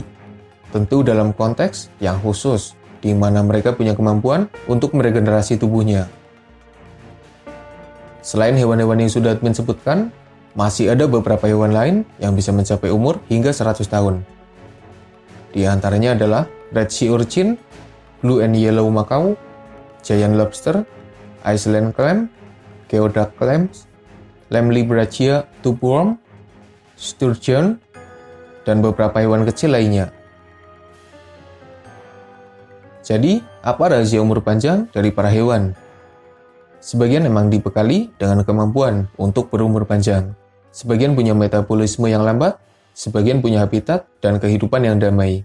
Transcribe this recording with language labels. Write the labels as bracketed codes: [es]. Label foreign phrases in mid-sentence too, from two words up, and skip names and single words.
[id] Tentu dalam konteks yang khusus, di mana mereka punya kemampuan untuk meregenerasi tubuhnya. Selain hewan-hewan yang sudah admin sebutkan, masih ada beberapa hewan lain yang bisa mencapai umur hingga 100 tahun. Di antaranya adalah [en] red sea urchin, blue and yellow macaw, giant lobster, Iceland clam, geoduck clams, lamlibrachia tubworm, [id] sturgeon, dan beberapa hewan kecil lainnya. Jadi, apa rahasia umur panjang dari para hewan? Sebagian memang dibekali dengan kemampuan untuk berumur panjang. Sebagian punya metabolisme yang lambat, sebagian punya habitat dan kehidupan yang damai.